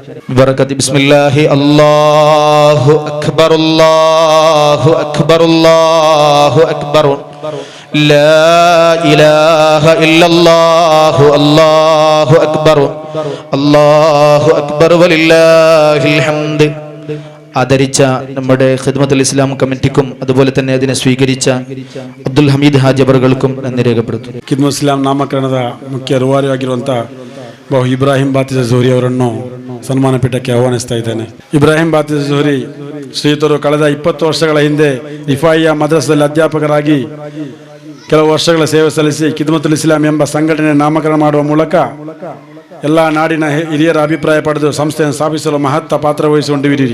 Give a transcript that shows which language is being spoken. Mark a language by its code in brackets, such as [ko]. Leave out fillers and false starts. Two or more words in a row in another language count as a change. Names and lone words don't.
[ar] بركة بسم الله الله أكبر الله أكبر الله أكبر لا إله إلا الله الله أكبر الله أكبر ولله الحمد. [ml] ആദരിച്ച നമ്മുടെ ഖിദ്മത്തുൽ ഇസ്ലാം കമ്മിറ്റിക്കും അതുപോലെ തന്നെ അതിനെ സ്വീകരിച്ച അബ്ദുൽ ഹമീദ് ഹാജി അവറുകൾക്കും നന്ദി രേഖപ്പെടുത്തുന്നു. [kn] ഖിദ്മത്തുൽ ಇಸ್ಲಾಂ ನಾಮಕರಣದ ಮುಖ್ಯ ರೂವಾರಿ ಆಗಿರುವಂತಹ ಬಹು ಇಬ್ರಾಹಿಂ ಬಾತಿಜ ಝೋರಿ ಅವರನ್ನು ಸನ್ಮಾನ ಪೀಠಕ್ಕೆ ಆಹ್ವಾನಿಸ್ತಾ ಇದ್ದೇನೆ. ಇಬ್ರಾಹಿಂ ಬಾತಿಜ ಝೋರಿ ಶ್ರೀಯುತರು ಕಳೆದ 20 ವರ್ಷಗಳ ಹಿಂದೆ ರಿಫಾಯಿಯಾ ಮದ್ರಸದಲ್ಲಿ ಅಧ್ಯಾಪಕರಾಗಿ ಕೆಲವು ವರ್ಷಗಳ ಸೇವೆ ಸಲ್ಲಿಸಿ ಖಿದ್ಮತ್ತುಲ್ ಇಸ್ಲಾಂ ಎಂಬ ಸಂಘಟನೆ ನಾಮಕರಣ ಮಾಡುವ ಮೂಲಕ ಎಲ್ಲ ನಾಡಿನ ಹಿರಿಯರ ಅಭಿಪ್ರಾಯ ಪಡೆದು ಸಂಸ್ಥೆಯನ್ನು ಸ್ಥಾಪಿಸಲು ಮಹತ್ವ ಪಾತ್ರ ವಹಿಸಿಕೊಂಡಿದ್ದೀರಿ.